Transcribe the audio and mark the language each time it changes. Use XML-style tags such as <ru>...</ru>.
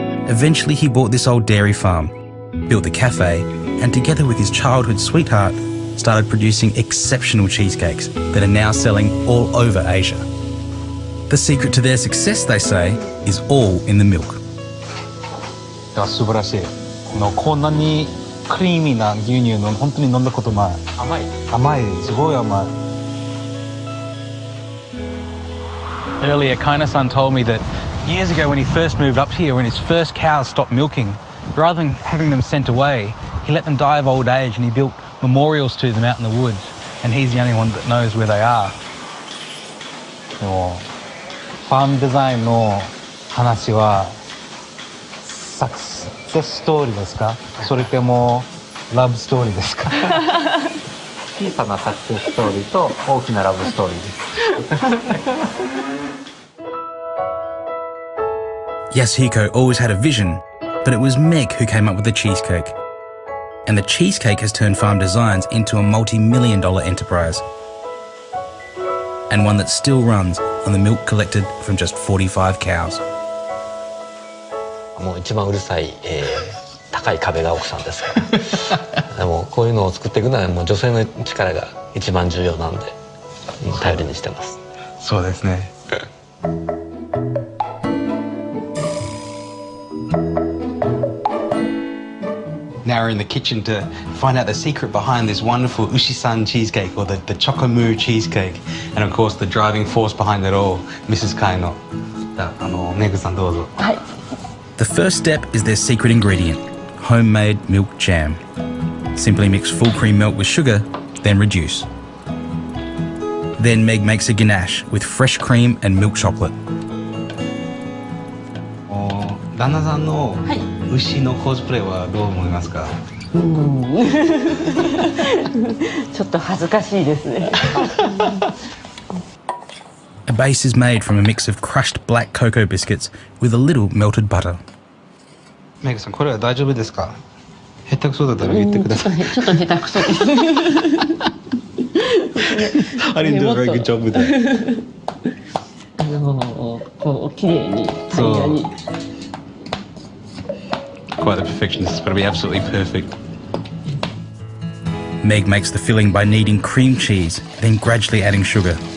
<en>Eventually he bought this old dairy farm, built the cafe, and together with his childhood sweetheart, started producing exceptional cheesecakes that are now selling all over Asia. The secret to their success, they say, is all in the milk.</en> <ja>素晴らしい。こんなにクリーミーな牛乳の本当に飲んだことない。甘い、すごい甘い。</ja> <en>Earlier, Kaina-san told me that years ago when he first moved up here, when his first cows stopped milking, rather than having them sent away, he let them die of old age and he built memorials to them out in the woods, and he's the only one that knows where they are.</en> <ja>でもファームデザインの話はサクセスストーリーですか？それともラブストーリーですか？小さなサクセスストーリーと大きなラブストーリーです。</ja> <en>Yasuhiko always had a vision, but it was Meg who came up with the cheesecake. And the cheesecake has turned Farm Designs into a multi-million-dollar enterprise. And one that still runs on the milk collected from just 45 cows.</en> <ja>もう一番うるさい、高い壁が奥さんですから。でもこういうのを作っていくのはもう女性の力が一番重要なんで、頼りにしてます。そうですね。</ja> <en>Now we're in the kitchen to find out the secret behind this wonderful Ushi-san cheesecake, or the Chocomu cheesecake, and of course the driving force behind it all, Mrs.</en> <ja>Kaino. Meg-san, どうぞ。はい。</ja> <en>The first step is their secret ingredient, homemade milk jam. Simply mix full cream milk with sugar, then reduce. Then Meg makes a ganache with fresh cream and milk chocolate.</en> <ja>旦那さんの牛のコスプレはどう思いますか？ちょっと恥ずかしいですね。</ja> <en>A base is made from a mix of crushed black cocoa biscuits with a little melted butter.</en> <ja>メグさん、これは大丈夫ですか？下手くそだったら言ってください。ちょっと下手くそです。</ja> <en>I didn't do a very good job with that.</en> <ja>こう綺麗に平らに。</ja> <en>Quite the perfectionist. It's got to be absolutely perfect. Meg makes the filling by kneading cream cheese, then gradually adding sugar.</en>